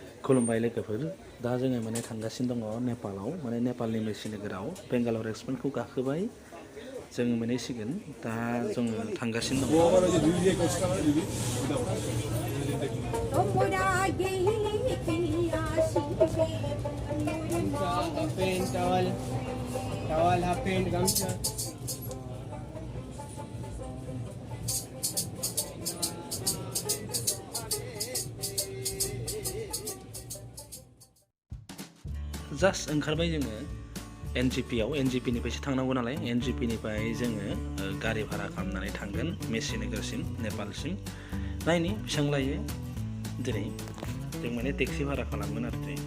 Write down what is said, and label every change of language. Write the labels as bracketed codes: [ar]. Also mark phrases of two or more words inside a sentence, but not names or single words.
[brx] खुलुमबाय लोगोफोर दा जोङो माने थांगासिनो दङ नेपालाव माने नेपालनि मेची नोगोराव बेंगालर एक्सप्रेसखौ गाखोबाय जोङो मोनहैसिगोन दा जोङो थांगासिनो दङ [en] towel half pant gamcha [brx] जास्ट ओंखारबाय जोङो एनजिपिआव एनजिपिनिफ्रायसो थांनांगौ नालाय एनजिपिनिफ्राय जोङो गारि भारा खालामनानै थांगोन मेची नोगोरसिम नेपालसिम नायनि बेसेबां लायो दिनै जों माने टेक्सि भारा खालामगोन आरो